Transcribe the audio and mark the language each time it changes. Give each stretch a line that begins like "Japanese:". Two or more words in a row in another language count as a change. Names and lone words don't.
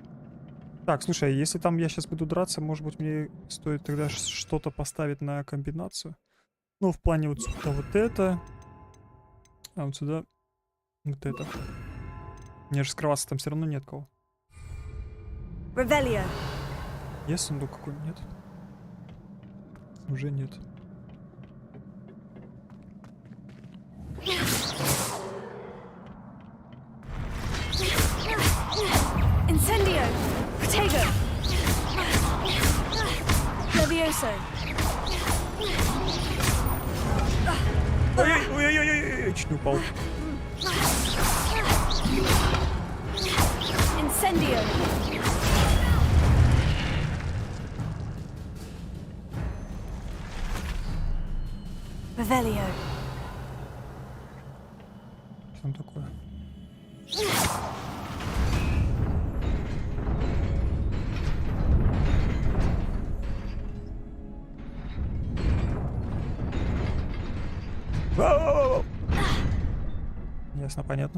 Russian: Так, слушай, если там я сейчас буду драться, может быть, мне стоит тогда что-то поставить на комбинацию? Ну, в плане вот сюда вот это. А вот сюда вот это. Мне же скрываться там все равно нет кого. Revelio. Есть сундук какой-нибудь? Нет? Уже нет. Incendio. Protego. Levioso. Ой-ой-ой-ой-ой, чуть не упал. Incendio. Revelio. Что там такое? Ясно, понятно.